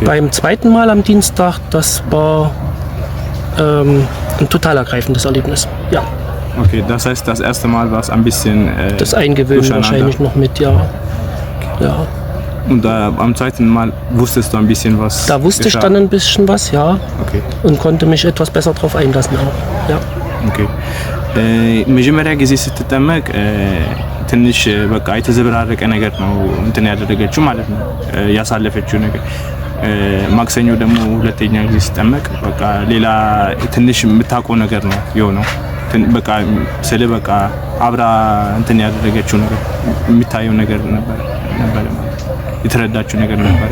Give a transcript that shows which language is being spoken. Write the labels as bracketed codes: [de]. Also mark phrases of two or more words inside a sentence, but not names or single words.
[de] Beim zweiten Mal am Dienstag, das war ein total ergreifendes Erlebnis. Ja. Okay, das heißt, das erste Mal war es ein bisschen... das Eingewöhnen wahrscheinlich noch mit, ja. Ja. Und am zweiten Mal wusstest du ein bisschen was? Da wusste ich dann ein bisschen was, ja. Okay. Und konnte mich etwas besser darauf einlassen auch. Ja. Okay. [am] መጀመሪያ ጊዜ ስትጠመቅ ትንሽ በቃ የተዘበራረቀ ነገር ነው እንትን ያደረገችው ማለት ነው ያሳለፈችው ነገር። ማክሰኞ ደግሞ ሁለተኛ ጊዜ ስትጠመቅ በቃ ሌላ ትንሽ የምታውቀው ነገር ነው የሆነው። በቃ ስለ በቃ አብራ እንትን ያደረገችው ነገር የሚታየው ነገር ነበር ማለት የተረዳችው ነገር ነበር።